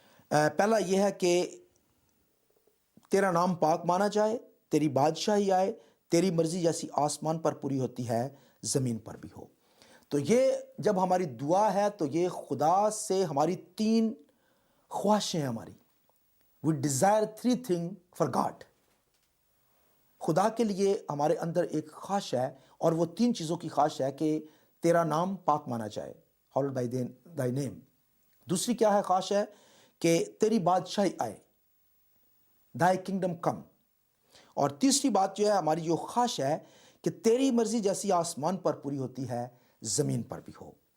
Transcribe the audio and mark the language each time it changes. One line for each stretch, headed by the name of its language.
Urdu: پہلا یہ ہے کہ تیرا نام پاک مانا جائے, تیری بادشاہی آئے, تیری مرضی جیسی آسمان پر پوری ہوتی ہے زمین پر بھی ہو. تو یہ جب ہماری دعا ہے تو یہ خدا سے ہماری 3 خواہشیں ہیں ہماری.
English: We desire 3 things for God.
Urdu: خدا کے لیے ہمارے اندر ایک خواہش ہے, اور وہ 3 چیزوں کی خواہش ہے کہ تیرا نام پاک مانا جائے,
English: hallowed by thy name.
Urdu: دوسری کیا ہے خواہش ہے کہ تیری بادشاہی آئے,
English: thy kingdom come.
Urdu: اور تیسری بات جو ہے ہماری جو خواہش ہے کہ تیری مرضی جیسی آسمان پر پوری ہوتی ہے زمین پر بھی ہو.